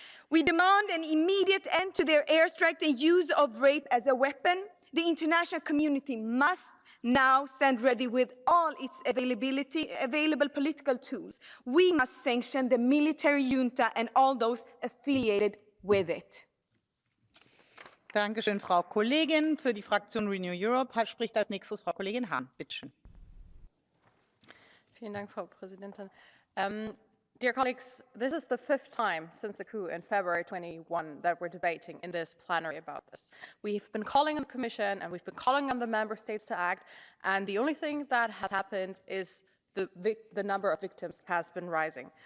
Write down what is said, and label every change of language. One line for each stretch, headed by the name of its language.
English: We demand an immediate end to their airstrike and use of rape as a weapon. The international community must now stand ready with all its available political tools. We must sanction the military junta and all those affiliated with it.
German: Dankeschön, Frau Kollegin. Für die Fraktion Renew Europe spricht als nächstes Frau Kollegin Hahn. Bitte schön. Vielen Dank, Frau Präsidentin.
English: Dear colleagues, this is the 5th time since the coup in February 21 that we're debating in this plenary about this. We've been calling on the Commission and we've been calling on the member states to act, and the only thing that has happened is the number of victims has been rising.